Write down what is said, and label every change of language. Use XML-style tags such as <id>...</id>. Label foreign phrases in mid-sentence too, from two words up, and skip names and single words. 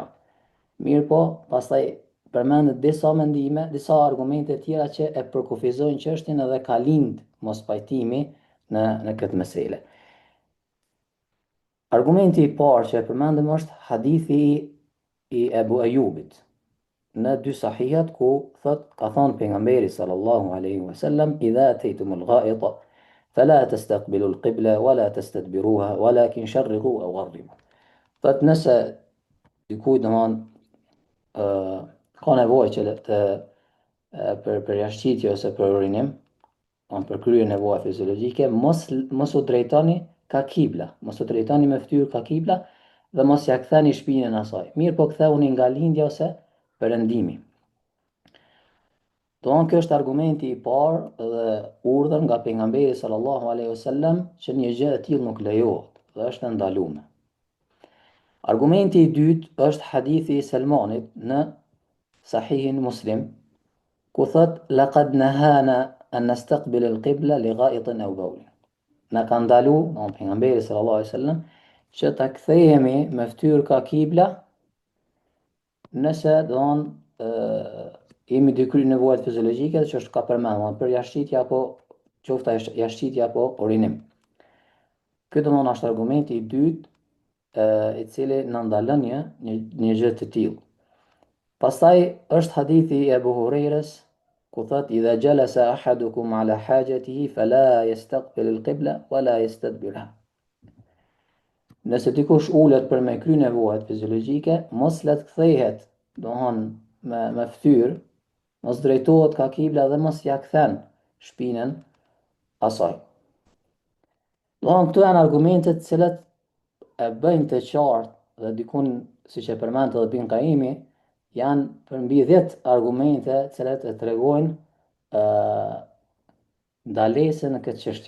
<sq>Mirë po, pastaj përmendet disa mendime, disa argumente tjera që e përkufizojnë çështjen edhe ka lind mos pajtimi në këtë mesele. Argumenti I parë që e përmendëm është hadithi I Ebu Ejubit në dy sahihat ku ka thënë pejgamberi</sq> <ar>صلى الله عليه وسلم إذا أتيتم الغائط فلا تستقبلوا القبلة ولا تستدبروها ولكن شرقوا أو غربوا.</ar> <sq>Thot nëse dikujt ka nevojë që për përjashtë ose për urinim, për kryer nevoja fiziologjike, mos u drejtoni ka kibla, mos u drejtoni me fytyrë ka kibla dhe mos ja ktheni shpinën asaj. Mirë po ktheuni nga lindja ose perëndimi. Kjo është argumenti I parë dhe urdhër nga pejgamberi</sq> <ar>صلى الله عليه وسلم</ar> <sq>që një gjë e tillë nuk lejohet dhe është e ndaluar. Argumenti I dytë është hadithi I Salmanit në Sahihin Muslim, ku thot</sq> <ar>لقد نهانا أن نستقبل القبلة لغائط أو بول.</ar> <sq>Na ka ndaluar pejgamberi</sq> <ar>صلى الله عليه وسلم</ar> <sq>që ta kthehemi me fytyrë ka kibla nëse jemi dy kry nevojat fiziologjike që është ka përmendur për jashtëqitje apo qofta jashtëqitje apo urinim. Ky është argumenti i dytë i cili na ndalon një gjë të tillë. Pastaj është hadithi i Abu Hurairës ku thot</sq> <ar>إذا جلس أحدكم على حاجته فلا يستقبل القبلة ولا يستدبرها.</ar> <sq>Nëse dikush ulet për me kry nevojat fiziologjike, mos let kthehet, me fytyrë, mos drejtohet ka kibla dhe mos ja kthen shpinën asaj. Këto janë argumentet të cilat e bëjnë të qartë dhe dikun, siç e përmend edhe Ibn Qayyimi, janë përmbi 10 argumente të cilat e tregojnë ndalesën në këtë çështje.</sq>